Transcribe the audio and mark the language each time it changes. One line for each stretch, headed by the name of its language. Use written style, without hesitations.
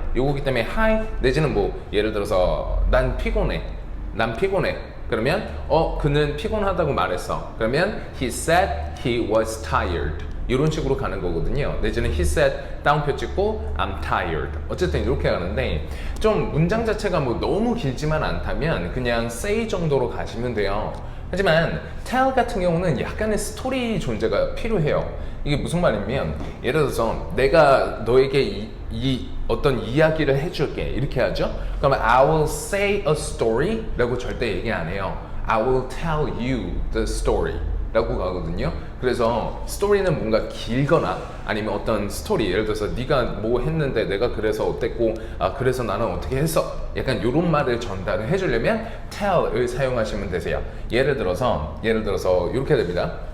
Korean: 요거기 때문에 hi 내지는 뭐 예를 들어서 난 피곤해. 그러면 그는 피곤하다고 말했어. 그러면
English: he said he was tired.
Korean: 이런 식으로 가는 거거든요. 내지는
English: he said
Korean: 다운표 찍고
English: I'm tired.
Korean: 어쨌든 이렇게 가는데 좀 문장 자체가 뭐 너무 길지만 않다면 그냥 say 정도로 가시면 돼요. 하지만 tell 같은 경우는 약간의 스토리 존재가 필요해요. 이게 무슨 말이냐면 예를 들어서 내가 너에게 이 어떤 이야기를 해줄게 이렇게 하죠. 그러면
English: I will say a story
Korean: 라고 절대 얘기 안 해요.
English: I will tell you the story
Korean: 라고 가거든요. 그래서 스토리는 뭔가 길거나 아니면 어떤 스토리, 예를 들어서 네가 뭐 했는데 내가 그래서 어땠고 그래서 나는 어떻게 했어, 약간 이런 말을 전달을 해주려면 tell을 사용하시면 되세요. 예를 들어서 이렇게 됩니다.